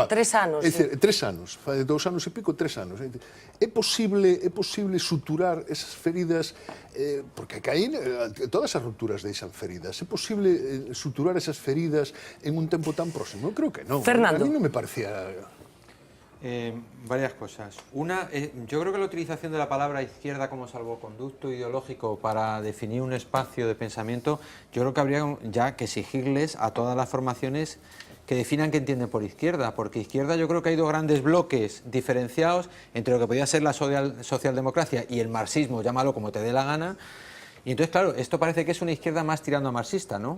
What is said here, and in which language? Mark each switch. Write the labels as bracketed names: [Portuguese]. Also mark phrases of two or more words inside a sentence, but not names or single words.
[Galician] 3 anos. É dicir, 3 anos, fai 2 anos e pico, 3 anos. É posible suturar esas feridas, porque aí todas as rupturas deixan feridas, é posible suturar esas feridas en un tempo tan próximo? Eu creo que non. Fernando. [Spanish] A mí non me parecía... Varias cosas. Una, yo creo que la utilización de la palabra izquierda como salvoconducto ideológico para definir un espacio de pensamiento, yo creo que habría ya que exigirles a todas las formaciones que definan qué entienden por izquierda, porque izquierda yo creo que hay dos grandes bloques diferenciados entre lo que podía ser la socialdemocracia y el marxismo, llámalo como te dé la gana, y entonces claro, esto parece que es una izquierda más tirando a marxista, ¿no?